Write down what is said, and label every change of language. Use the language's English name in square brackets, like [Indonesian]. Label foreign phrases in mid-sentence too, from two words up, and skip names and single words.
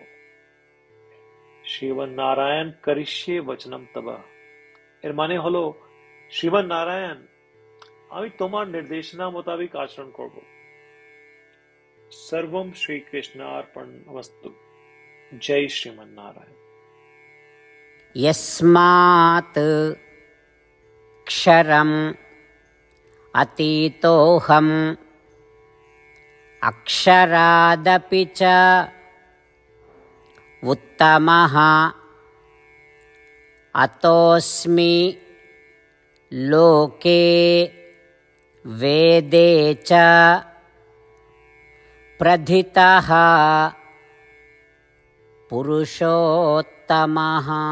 [Sanskrit] শ্রীমান নারায়ণ করিষ্যে বচনম তব, [Bangla] এর মানে হলো, শ্রীমান নারায়ণ, আমি তোমার নির্দেশনা মোতাবেক আচরণ করব। [Sanskrit] সর্বম শ্রীকৃষ্ণার্পণমস্তু। [Bangla] জয় শ্রীমান নারায়ণ। [Sanskrit] यस्मात् क्षरम् अतीतोऽहम् अक्षरादपि च उत्तमः अतोऽस्मि लोके वेदे च प्रथितः पुरुषोत्तमः।